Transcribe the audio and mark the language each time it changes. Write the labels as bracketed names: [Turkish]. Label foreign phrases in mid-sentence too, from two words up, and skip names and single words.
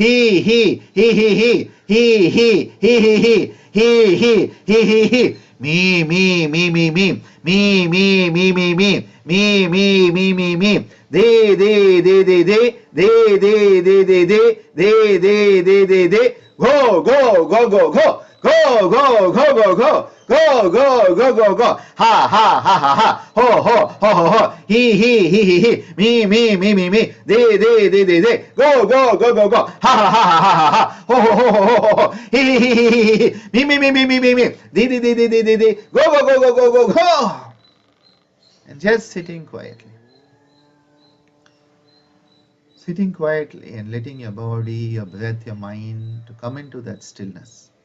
[English] Me, me, me, me, me, me, me, me, me, me, me, me, me, me, me, they, go, go, go, go, go, go, go, go, go, go. Go, go, go, go, go. Ha, ha, ha, ha, ha. Ho, ho, ho, ho, ho. He. Me. They. Go, go, go, go, go. Ha, ha, ha, ha, ha, ha. Ho, ho, ho, ho, ho, ho. He. Me. They. Go, go, go, go, go, go, go. And just sitting quietly. Sitting quietly and letting your body, your breath, your mind to come into that stillness.